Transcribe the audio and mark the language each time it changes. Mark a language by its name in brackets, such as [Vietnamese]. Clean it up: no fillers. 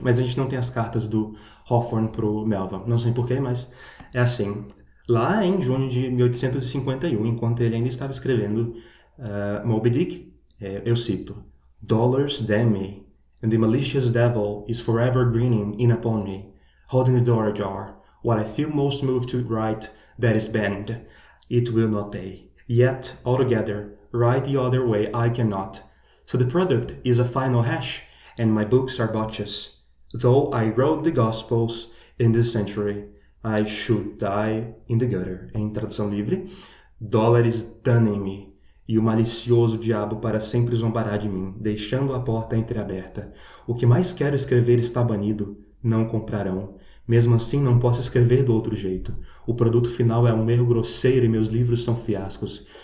[Portuguese] Mas a gente não tem as cartas do Hawthorne para o Melville, não sei porquê, mas é assim. Lá em junho de 1851, enquanto ele ainda estava escrevendo Moby Dick, eu cito: [English] "Dollars damn me, and the malicious devil is forever grinning in upon me, holding the door ajar. What I feel most moved to write, that is banned. It will not pay. Yet, altogether, write the other way I cannot. So the product is a final hash, and my books are botches. Though I wrote the Gospels in this century, I should die in the gutter." [Portuguese] Em tradução livre: "Dólares danem-me, e o malicioso diabo para sempre zombará de mim, deixando a porta entreaberta. O que mais quero escrever está banido, não comprarão. Mesmo assim, não posso escrever do outro jeito. O produto final é um erro grosseiro e meus livros são fiascos.